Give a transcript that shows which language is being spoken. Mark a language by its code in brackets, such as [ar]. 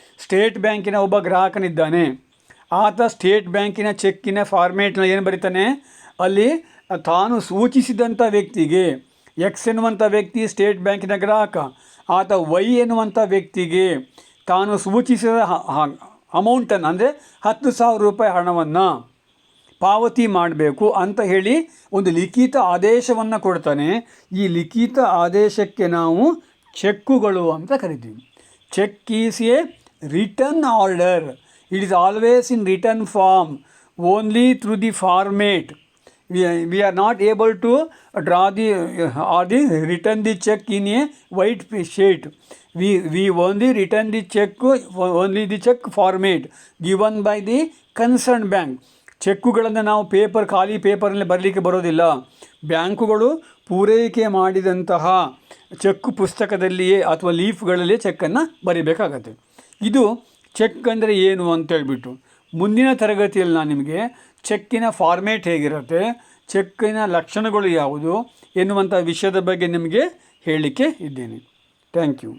[kn] State ಬ್ಯಾಂಕಿನ ಒಬ್ಬ ಗ್ರಾಹಕನಿದ್ದಾನೆ. ಆತ ಸ್ಟೇಟ್ ಬ್ಯಾಂಕಿನ ಚೆಕ್ಕಿನ ಫಾರ್ಮೇಟ್ನ ಏನು ಬರೀತಾನೆ, ಅಲ್ಲಿ ತಾನು ಸೂಚಿಸಿದಂಥ ವ್ಯಕ್ತಿಗೆ, ಎಕ್ಸ್ ಎನ್ನುವಂಥ ವ್ಯಕ್ತಿ ಸ್ಟೇಟ್ ಬ್ಯಾಂಕಿನ ಗ್ರಾಹಕ, ಆತ ವೈ ಎನ್ನುವಂಥ ವ್ಯಕ್ತಿಗೆ ತಾನು ಸೂಚಿಸಿದ ಅಮೌಂಟನ್ನು, ಅಂದರೆ 10,000 ರೂಪಾಯಿ ಹಣವನ್ನು ಪಾವತಿ ಮಾಡಬೇಕು ಅಂತ ಹೇಳಿ ಒಂದು ಲಿಖಿತ ಆದೇಶವನ್ನು ಕೊಡ್ತಾನೆ. ಈ ಲಿಖಿತ ಆದೇಶಕ್ಕೆ ನಾವು ಚೆಕ್ಕುಗಳು ಅಂತ ಕರಿತೀವಿ. [en] Check is a written order. It is always in written form, only through the format. We are not able to draw written the check in a white sheet. We only written the check format given by the concerned bank. [kn] ಚೆಕ್ಕುಗಳನ್ನು ನಾವು ಖಾಲಿ ಪೇಪರ್ನಲ್ಲಿ ಬರಲಿಕ್ಕೆ ಬರೋದಿಲ್ಲ. ಬ್ಯಾಂಕುಗಳು ಪೂರೈಕೆ ಮಾಡಿದಂತಹ check ಪುಸ್ತಕದಲ್ಲಿಯೇ ಅಥವಾ ಲೀಫ್ಗಳಲ್ಲೇ ಚೆಕ್ಕನ್ನು ಬರೀಬೇಕಾಗತ್ತೆ. ಇದು ಚೆಕ್ ಅಂದರೆ ಏನು ಅಂತೇಳ್ಬಿಟ್ಟು ಮುಂದಿನ ತರಗತಿಯಲ್ಲಿ ನಾನು ನಿಮಗೆ ಚೆಕ್ಕಿನ ಫಾರ್ಮೇಟ್ ಹೇಗಿರುತ್ತೆ, ಚೆಕ್ಕಿನ ಲಕ್ಷಣಗಳು ಯಾವುದು ಎನ್ನುವಂಥ ವಿಷಯದ ಬಗ್ಗೆ ನಿಮಗೆ ಹೇಳಲಿಕ್ಕೆ ಇದ್ದೇನೆ. [en] Thank you.